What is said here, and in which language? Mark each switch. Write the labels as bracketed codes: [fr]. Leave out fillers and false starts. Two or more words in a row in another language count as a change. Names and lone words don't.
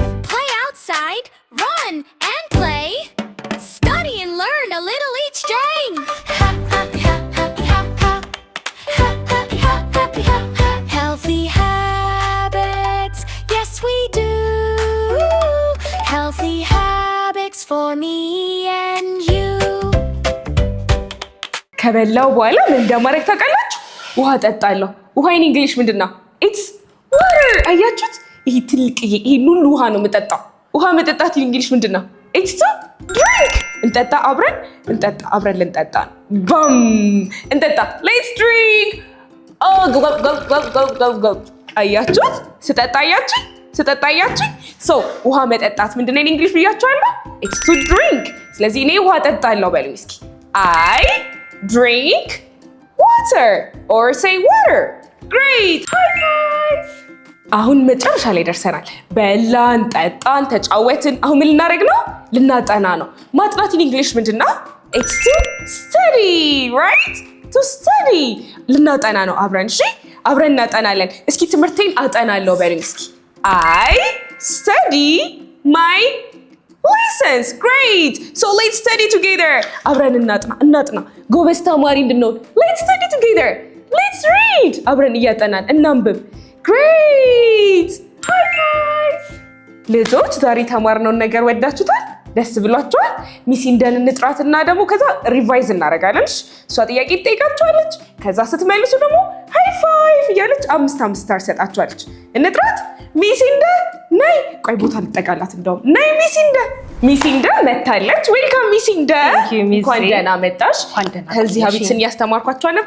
[en] Play outside, run and play. Study and learn a little each day. Ha, ha, ha, ha, ha, ha. Ha, ha, ha, ha, ha, ha. Healthy habits, yes we do. Healthy habits for me and you. [am] ከበላው በኋላ ምን እንደማደርግ ታውቃላችሁ? ውሃ እጠጣለሁ። ውሃ [en] in English [am] ምንድን ነው? [en] it's water። አያችሁት? [am] ይሄ ትልቅዬ ይሄን ሁሉ ውሃ ነው የምጠጣው። ውሃ መጠጣት [en] in English [am] ምንድን ነው? [en] it's to drink። [am] እንጠጣ አብረን ልንጠጣ ነው። ባም እንጠጣ [en] let's drink። [am] ገብ አያችሁት? ስጠጣ አያችሁኝ? ሶ ውሃ መጠጣት ምንድን ነው [en] in English [am] ብያችኋለሁ? [en] it's to drink። [am] ስለዚህ እኔ ውሃ እጠጣለሁ በሉ እስኪ። [en] I drink water or say water። great high five። [am] አሁን መጨረሻ ላይ ደርሰናል። በላን፣ ጠጣን፣ ተጫወትን። አሁን ምን ልናደርግ ነው? ልናጠና ነው። ማጥናት [en] in English [am] ምንድን ነው? [en] it's to study right to study። [am] ልናጠና ነው አብረን። እሺ አብረን እናጠናለን። እስኪ ትምህርቴን አጠናለሁ በሉኝ እስኪ። [en] I study my lessons። great so let's study together። [am] አብረን እናጥና ጎበዝ ተማሪ እንድንሆን [en] let's study together። let's read [am] አብረን እያጠናን እናንብብ። [en] great high five። [am] ልጆች ዛሬ የተማርነውን ነገር ወዳችሁታል? ደስ ብሏችኋል? ሚስ ኢንደን እንጥራትና ደግሞ ከዛ ሪቫይዝ እናደርጋለን። እሷ ጥያቄ ትጠይቃችኋለች። ከዛ ስትመልሱ ደግሞ [en] high five [am] እያለች 5 ስታር ሰጣችኋለች። እንጥራት። ሚስ ኢንደ ነይ። ቆይ ቦታ ልጠቃላት እንደውም። ነይ ሚስ ኢንደ መታለች። ዌልካም ሚስ ኢንደ። እንኳን ደህና መጣሽ። ከዚህ ሀቢትን እያስተማርኳቸው ነበር።